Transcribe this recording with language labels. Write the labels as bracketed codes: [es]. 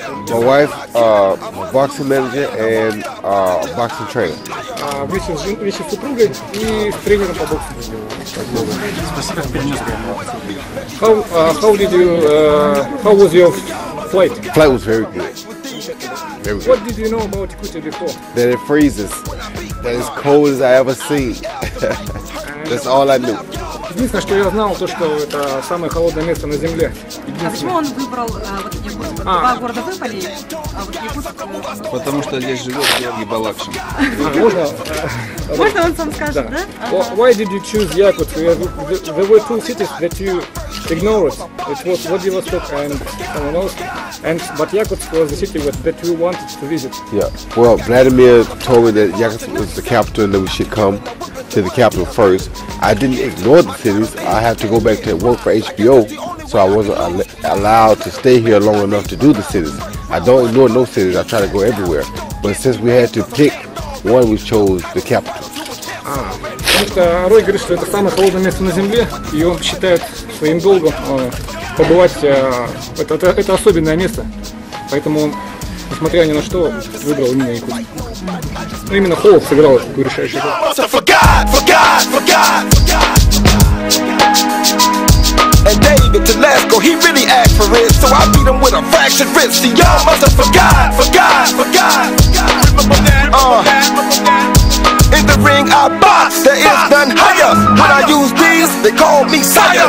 [en] My wife, boxing manager, and boxing trainer. [ru] Вместе с супругой и с тренером по боксу. [en] How was your flight? Flight was very good. What did you know about Yakutia before? That it freezes. That it's cold as I ever seen. That's all I knew. [ru] Единственное, что я знал, то, что это самое холодное место на Земле. А почему он выбрал вот Якутск? Два города выбрали, а вот Якутск... Потому что здесь живет Георгий Балакшин. Можно он сам скажет, да? [en] Why did you choose Yakutsk? There were 2 cities that you ignored. It was Vladivostok and someone else. But Yakutsk was the city that you wanted to visit. Yeah. Well, Vladimir told me that Yakutsk was the capital and that we should come to the capital first. I didn't ignore the cities. I had to go back to work for HBO, so I wasn't allowed to stay here long enough to do the cities. I don't ignore no cities. I try to go everywhere. But since we had to pick one, we chose the capital. [ru] Потому что Рой говорит, что это самое холодное место на Земле, и он считает своим долгом побывать. Это особенное место, поэтому он, несмотря ни на что, выбрал именно Якутск. Но именно холод сыграл такую решающую роль. [en] And David Telesco, he really asked for it, so I beat him with a fractured wrist. See, y'all must have forgot. Remember that? In the ring I box, there is none higher. When I use these, they call me sire.